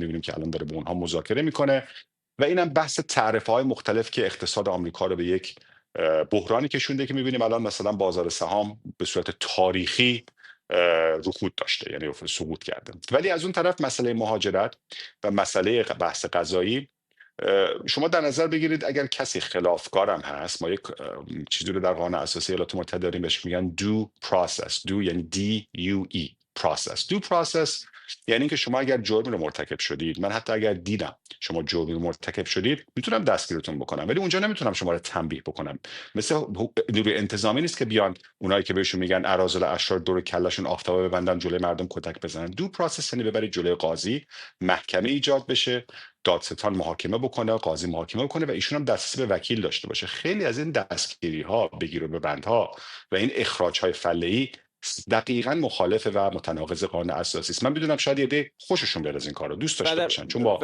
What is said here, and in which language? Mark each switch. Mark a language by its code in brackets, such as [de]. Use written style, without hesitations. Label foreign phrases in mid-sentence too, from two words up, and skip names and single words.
[fa] میبینیم که الان داره با اونها مذاکره میکنه و اینم بحث تعرفه‌های مختلف که اقتصاد آمریکا رو به یک بحرانی کشونده که میبینیم الان مثلا بازار سهام به صورت تاریخی رکود داشته، یعنی سقوط کرده. ولی از اون طرف مسئله مهاجرت و مسئله بحث غذایی، شما در نظر بگیرید اگر کسی خلافکارم هست، ما یک چیزی رو در قانون اساسی ایالات متحده داریم بهش میگن [en] due process. [fa] do یعنی [en] D-U-E process. due process [fa] یعنی اینکه شما اگر جرمی رو مرتکب شدید، من حتی اگر دیدم شما جرمی رو مرتکب شدید میتونم دستگیرتون بکنم، ولی اونجا نمیتونم شما رو تنبیه بکنم. مثل نیروی انتظامی نیست که بیان اونایی که بهشون میگن اراذل اشرار دور کلهشون آفتابه ببندن جلوی مردم کتک بزنن. [en] due process [fa] یعنی ببرید جلوی قاضی، محکمه ایجاد بشه، دادستان محاکمه بکنه، قاضی محاکمه بکنه و ایشون هم دسترسی به وکیل داشته باشه. خیلی از این دستگیری ها، بگیر و ببندها و این اخراج های فله‌ای دقیقاً مخالف و متناقض قانون اساسی است. من میدونم شاید یه عده خوششون بیاد از این کارو، دوست داشته باشن، چون با